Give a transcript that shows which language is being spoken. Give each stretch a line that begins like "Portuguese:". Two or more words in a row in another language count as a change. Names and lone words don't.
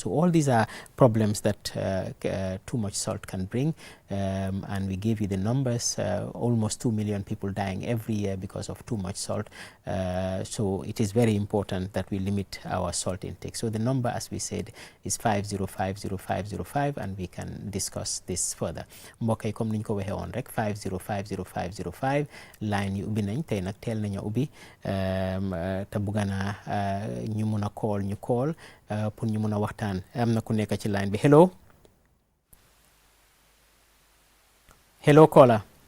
English: So all these are problems that too much salt can bring, and we gave you the numbers. Almost 2 million people dying every year because of too much salt. So it is very important that we limit our salt intake. So the number, as we said, is 5050505, and we can discuss this further.
Wolof: Mbokk yi comme niñ ko waxee woon rek 5050505 line yi ubbi nañ tey nag teel nañu ubbi te bëgg naa ñu mun a call pour ñu mun a waxtaan. Am na ku nekk ci line bi.
English: Hello caller.